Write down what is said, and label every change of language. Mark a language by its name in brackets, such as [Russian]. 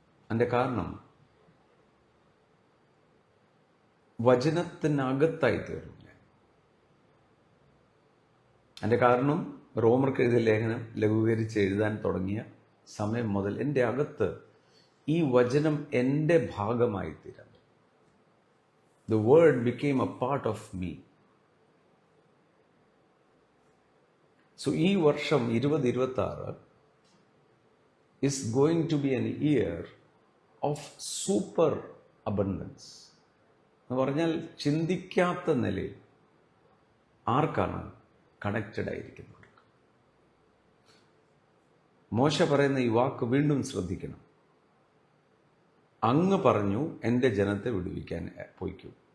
[Malayalam] അതിൻ്റെ കാരണം വചനത്തിനകത്തായി തീർന്നു ഞാൻ. അതിൻ്റെ കാരണം റോമർക്ക് എഴുതിയ ലേഖനം ലഘൂകരിച്ച് എഴുതാൻ തുടങ്ങിയ സമയം മുതൽ എൻ്റെ അകത്ത് ഈ വചനം എൻ്റെ ഭാഗമായി തീരാൻ. [English] The word became a part of me. So [Malayalam] ഈ വർഷം [English] 2026 is going to be an year of super abundance. [Malayalam] എന്ന് പറഞ്ഞാൽ ചിന്തിക്കാത്ത നിലയിൽ ആർക്കാണ് കണക്റ്റഡ് ആയിരിക്കുന്നവർക്ക്. മോശ പറയുന്ന ഈ വാക്ക് വീണ്ടും ശ്രദ്ധിക്കണം. അങ്ങ് പറഞ്ഞു എൻ്റെ ജനത്തെ വിടുവിക്കാൻ പോയിക്കൂ.